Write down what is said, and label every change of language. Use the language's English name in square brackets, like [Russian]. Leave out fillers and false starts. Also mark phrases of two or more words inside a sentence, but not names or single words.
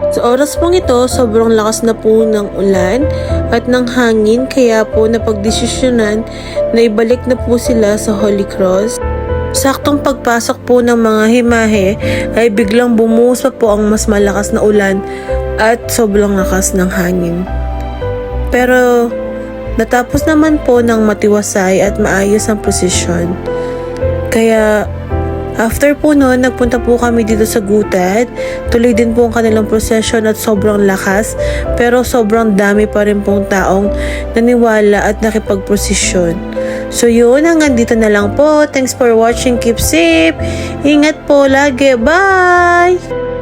[Filipino] oras pong ito, sobrang lakas na po ng ulan at ng hangin kaya po napagdesisyonan na ibalik na po sila sa Holy Cross. Saktong pagpasok po ng mga himahe ay biglang bumuhos pa po ang mas malakas na ulan at sobrang lakas ng hangin. Pero natapos naman po ng matiwasay at maayos ang prosesyon. Kaya after po noon, nagpunta po kami dito sa Gutad. Tuloy din po ang kanilang procession at sobrang lakas. Pero sobrang dami pa rin pong taong naniwala at nakipagprosesyon. So yun, hanggang dito na lang po. [English] Thanks for watching. Keep safe. [Filipino] Ingat po lagi. Bye!